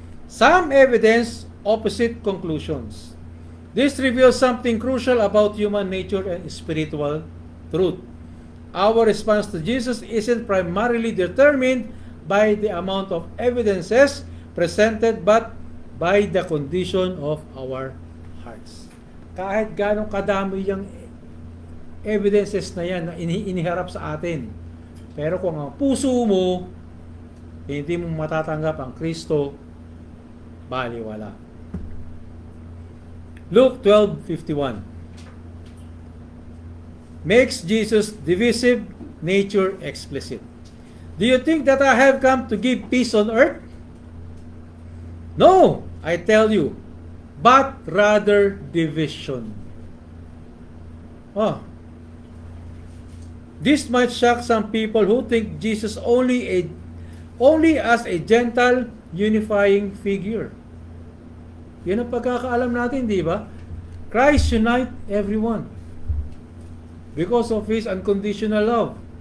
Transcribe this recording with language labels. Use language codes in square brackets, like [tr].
[en] Some evidence opposite conclusions. This reveals something crucial about human nature and spiritual truth. Our response to Jesus isn't primarily determined by the amount of evidences presented, but by the condition of our hearts. [tl] Kahit ganong kadami yung evidences na yan na iniharap sa atin, pero kung ang puso mo hindi mo matatanggap ang Kristo, baliwala. [en] Luke 12:51 makes Jesus' divisive nature explicit. Do you think that I have come to give peace on earth? No, I tell you, but rather division. This might shock some people who think Jesus only as a gentle, unifying figure. [tl] Yan ang pagkakaalam natin, di ba? [en] Christ unite everyone because of His unconditional love.